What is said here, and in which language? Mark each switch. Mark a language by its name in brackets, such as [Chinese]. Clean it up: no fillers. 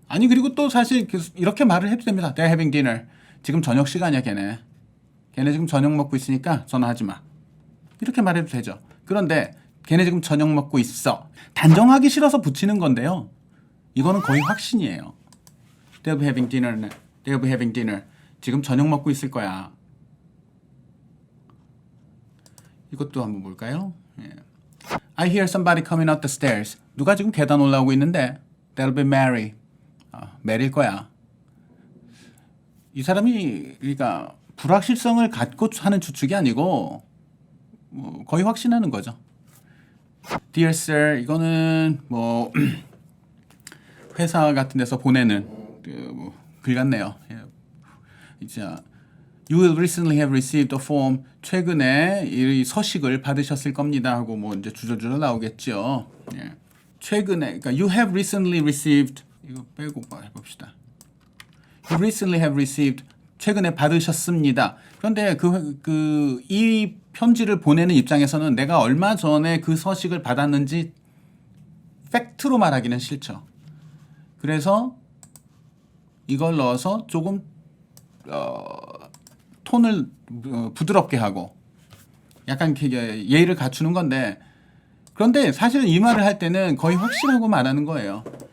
[Korean] 아니 그리고 또 사실 이렇게 말을 해도 됩니다. [English] They're having dinner. [Korean] 지금 저녁 시간이야 걔네 지금 저녁 먹고 있으니까 전화하지 마. 이렇게 말해도 되죠. 그런데 걔네 지금 저녁 먹고 있어. 단정하기 싫어서 붙이는 건데요. 이거는 거의 확신이에요. [English] They'll be having dinner. They'll be having dinner. [Korean] 지금 저녁 먹고 있을 거야. 이것도 한번 볼까요? 예. [English] I hear somebody coming up the stairs. [Korean] 누가 지금 계단 올라오고 있는데 [English] They'll be Mary. [Korean] 메리일 거야. 이 사람이 그러니까 불확실성을 갖고 하는 추측이 아니고 거의 확신하는 거죠. [English] Dear sir, [Korean] 이거는 뭐 회사 같은 데서 보내는 글 같네요. [English] 이제 You will recently have received a form. [Korean] 최근에 이 서식을 받으셨을 겁니다 하고 뭐 이제 주저주저 나오겠죠. 예. 최근에 그러니까 [English] you have recently received [Korean] 이거 빼고 해봅시다. [English] You recently have received [Korean] 최근에 받으셨습니다. 그런데 이 편지를 보내는 입장에서는 내가 얼마 전에 그 서식을 받았는지 팩트로 말하기는 싫죠. 그래서 이걸 넣어서 조금 톤을 부드럽게 하고 약간 예의를 갖추는 건데 그런데 사실은 이 말을 할 때는 거의 확신하고 말하는 거예요.